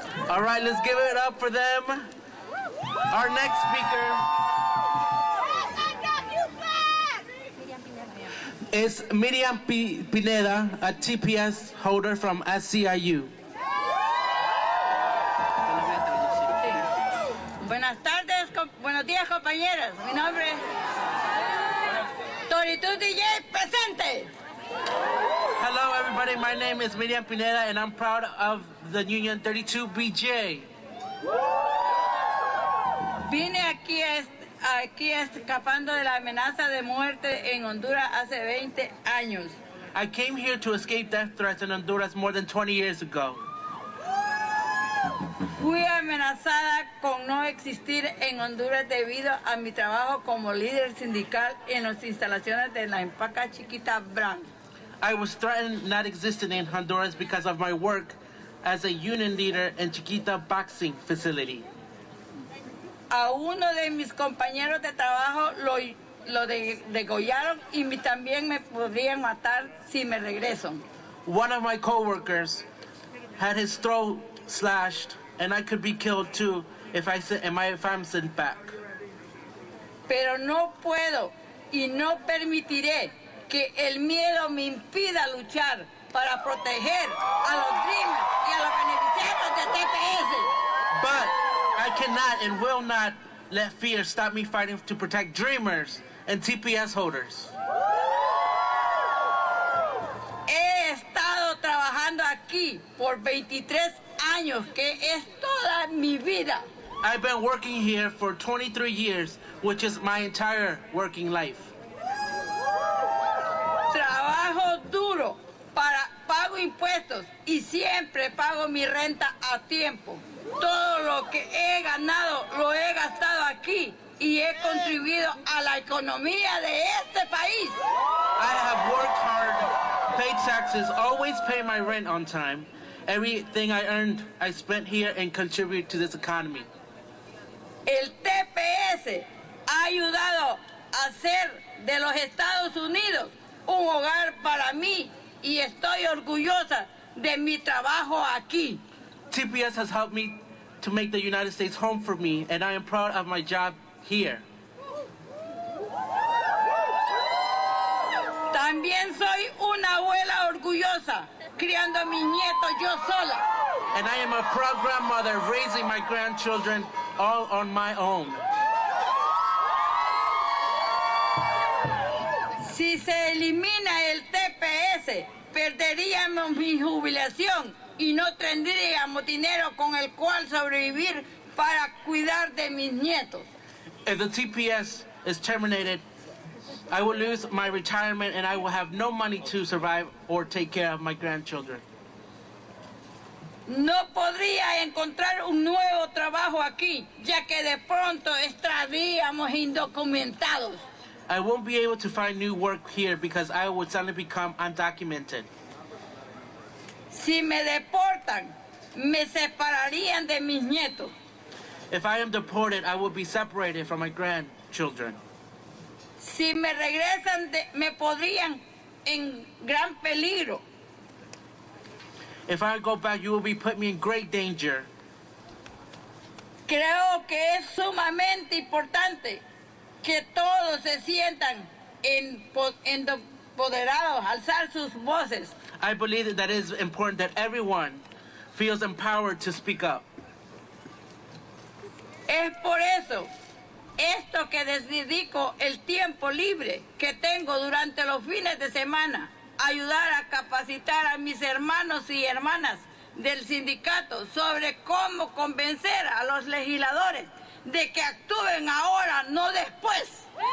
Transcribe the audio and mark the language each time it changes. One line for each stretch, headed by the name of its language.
English: All right, let's give it up for them. Our next speaker is Miriam Pineda, a TPS holder from SCIU.
Spanish: Buenas tardes, buenos días, compañeros. Mi nombre es Toritud DJ presente.
English: Hello, everybody. My name is Miriam Pineda, and I'm proud of the Union 32BJ.
Spanish: Vine aquí escapando de la amenaza de muerte en Honduras hace 20 años.
English: I came here to escape death threats in Honduras more than 20 years ago.
Spanish: Fui amenazada con no existir en Honduras debido a mi trabajo como líder sindical en las instalaciones de la empaca Chiquita Brand.
English: I was threatened not existing in Honduras because of my work as a union leader in Chiquita Boxing Facility.
Spanish: A uno de mis compañeros de trabajo lo degollaron y también me podrían matar si me regreso.
English: One of my coworkers had his throat slashed, and I could be killed too if I'm sent back.
Spanish: Pero no puedo y no permitiré que el miedo me impida luchar para proteger a los Dreamers y a los beneficiarios de TPS.
English: But I cannot and will not let fear stop me fighting to protect Dreamers and TPS holders.
Spanish: He estado trabajando aquí por 23 años, que es toda mi vida.
English: I've been working here for 23 years, which is my entire working life.
Spanish: Trabajo duro, pago impuestos y siempre pago mi renta a tiempo. Todo lo que he ganado lo he gastado aquí y he contribuido a la economía de este país.
English: I have worked hard, paid taxes, always pay my rent on time. Everything I earned, I spent here and contribute to this economy.
Spanish: El TPS ha ayudado a hacer de los Estados Unidos un hogar para mí y estoy orgullosa de mi trabajo aquí.
English: TPS has helped me to make the United States home for me, and I am proud of my job here.
Spanish: También soy una abuela orgullosa, criando a mis nietos yo sola.
English: And I am a proud grandmother raising my grandchildren all on my own.
Spanish: Si se elimina el TPS, perderíamos mi jubilación y no tendríamos dinero con el cual sobrevivir para cuidar de mis nietos.
English: If the TPS is terminated, I will lose my retirement and I will have no money to survive or take care of my grandchildren.
Spanish: No podría encontrar un nuevo trabajo aquí, ya que de pronto estaríamos indocumentados.
English: I won't be able to find new work here because I would suddenly become undocumented.
Spanish: Si me deportan, me separarían de mis nietos.
English: If I am deported, I will be separated from my grandchildren.
Spanish: Si me regresan, me podrían en gran peligro.
English: If I go back, you will be put me in great danger.
Spanish: Creo que es sumamente importante que todos se sientan empoderados, alzar sus voces.
English: I believe that it is important that everyone feels empowered to speak up.
Spanish: Es por eso esto que dedico el tiempo libre que tengo durante los fines de semana, ayudar a capacitar a mis hermanos y hermanas del sindicato sobre cómo convencer a los legisladores de que actúen ahora, no después.